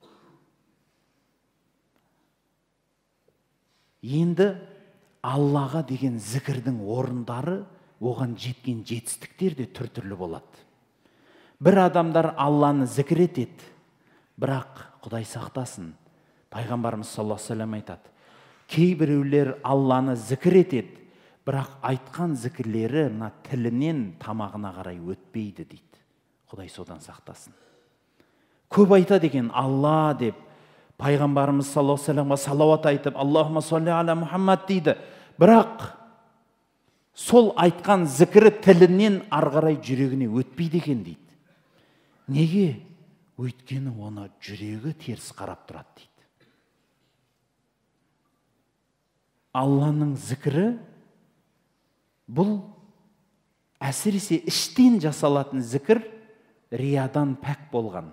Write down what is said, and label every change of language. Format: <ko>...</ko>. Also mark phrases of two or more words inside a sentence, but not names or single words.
<kk>Енді Аллаға деген зікірдің орындары, оған жеткен жетістіктер де түр-түрлі болады. Бір адамдар Алланы зікір етеді, бірақ Құдай сақтасын, пайғамбарымыз</kk> <ar>صلى الله عليه وسلم</ar> <kk>айтады, кейбіреулер Алланы зікір етеді, бірақ айтқан зікірлері тілінен тамағына қарай өтпейді дейді. Құдай содан сақтасын. Көп айтады екен Алла деп, пайғамбарымыз</kk> <ar>صلى الله عليه وسلم</ar> <kk>салауат айтып,</kk> <ar>اللهم صل على محمد дейді.</ar> <kk>Бірақ сол айтқан зікірі тілінен арғарай жүрегіне өтпейді екен дейді. Неге? Өйткені оны жүрегі теріс қарап тұрады дейді. Алланың зікірі бұл әсіресе іштен жасалатын зікір риядан пәк болған.</kk>